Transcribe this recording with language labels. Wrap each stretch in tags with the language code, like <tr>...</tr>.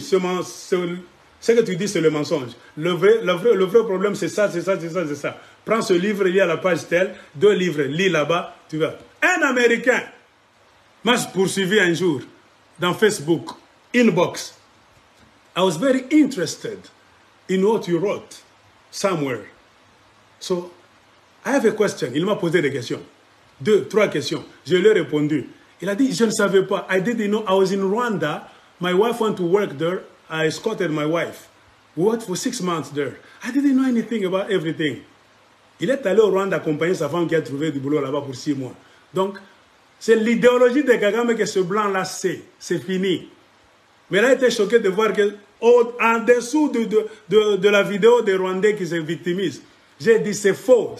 <fr>Ce que tu dis, c'est le mensonge. Le vrai problème, c'est ça, c'est ça, c'est ça, c'est ça. Prends ce livre, lis à la page telle, 2 livres, lis là-bas, tu vas. Un Américain m'a poursuivi un jour dans Facebook, inbox.</fr> <en>I was very interested in what you wrote somewhere. So, I have a question.</en> <fr>Il m'a posé des questions. 2, 3 questions. Je lui ai répondu. Il a dit, je ne savais pas.</fr> <en>I didn't know. I was in Rwanda. My wife went to work there. I escorted my wife. We worked for 6 months there. I didn't know anything about everything.</en> <fr>Il est allé au Rwanda accompagner sa femme qui a trouvé du boulot là-bas pour 6 mois. Donc, c'est l'idéologie de Kagame que ce blanc-là sait. C'est fini. Mais là, il était choqué de voir que en dessous de la vidéo des Rwandais qui se victimisent, j'ai dit c'est faux.</fr>